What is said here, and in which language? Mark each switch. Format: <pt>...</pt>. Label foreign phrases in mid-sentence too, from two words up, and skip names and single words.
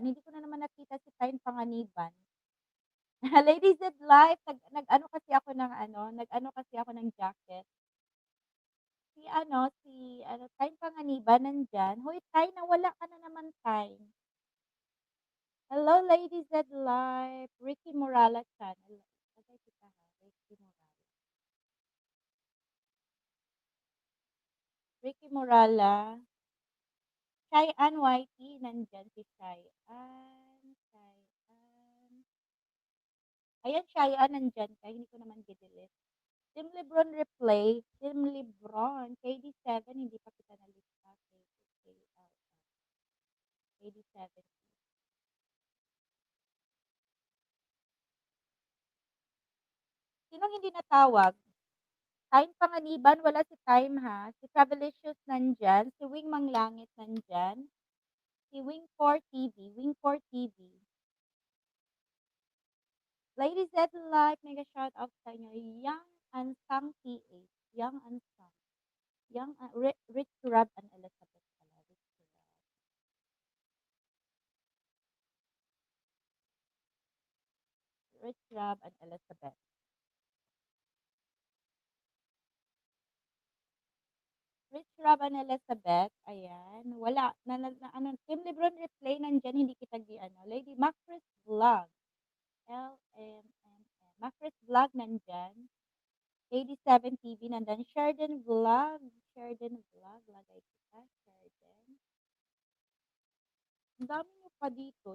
<tl>Hindi ko na naman nakita si Tyne Panganiban. Ladies That Life. Nag-ano kasi ako ng jacket. Si Tyne Panganiban nandyan. Hoy, Tyne, nawala ka na naman, Tyne. Hello, Ladies That Life. Ricky Morala channel. Patay kita ha, Ricky Morala. Ricky Morala. Cheyenne Whitey, nandyan si Cheyenne. Ayan, Cheyenne, nandyan ka. Hindi ko naman gidelete. Team Lebron Replay. Team Lebron. KD7, hindi pa kita nalista. KD7. Sinong hindi natawag? Time Panganiban, wala si Time ha. Si Travelicious nandyan. Si Wing Manglangit nandyan. Si Wing 4 TV. Ladies That Life, mega shout out sa inyo. Young Unsung PH. Young Unsung. Rich Rob and Elizabeth pala. Rich Rob and Elizabeth. Rich Rob and Elizabeth. Ayan. Wala. Team Lebron Replay nandyan. Hindi kita Lady Macris Vlog. LMNN. Macris Vlog nandyan. 87 TV nandyan. Sheridan Vlog. Lagay kita. Sheridan. Ang dami nyo pa dito.</tl>